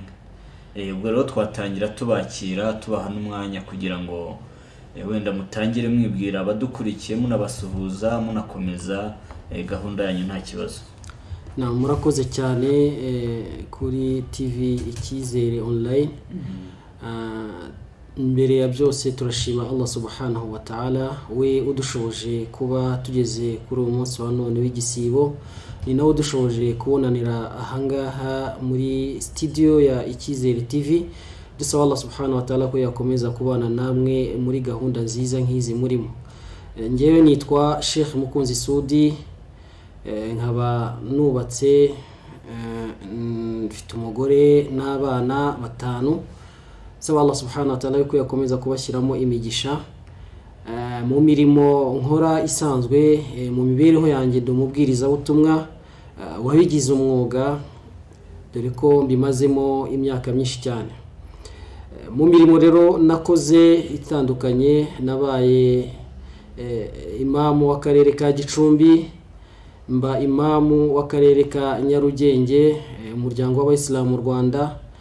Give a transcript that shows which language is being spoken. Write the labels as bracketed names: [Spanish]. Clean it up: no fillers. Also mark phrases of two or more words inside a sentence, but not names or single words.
[Kinyarwanda] Ubwo rero twatangira tubakira tubaha n'umwanya kugira ngo wenda mutangire mwibwira abadukurikiye, munabasuhuza, munakomeza gahunda yanyu nta kibazo. Murakoze cyane kuri TV Icyizere online. Mbere ya byose turashima [Arabic] الله سبحانه وتعالى, [Kinyarwanda] we udushoboje kuba tugeze kuri uyu munsi wa none w'igisibo. Ni nawe dushoboje kubonanira ahangaha muri studio ya Icyizere TV. Dusaba [Arabic] الله سبحانه وتعالى [Kinyarwanda] ko yakomeza kubana namwe muri gahunda nziza nk'izi murimo. Ngewe nitwa Sheikh Mukunzi Soud, nkaba nubatse, mfite umugore n'abana 5. Saba [Arabic] الله سبحانه وتعالى [Kinyarwanda] ko yakomeza kubashyiramo imigisha mu mirimo nkora isanzwe. Mu mibereho yanjye ndumubwiriza butumwa wabigize umwuga, dore ko mbimazemo imyaka myinshi cyane. Mu mirimo rero nakoze itandukanye, nabaye imamu w'akarere ka Gicumbi, mba imamu w'akarere ka Nyarugenge, umuryango w'Abayisilamu mu Rwanda,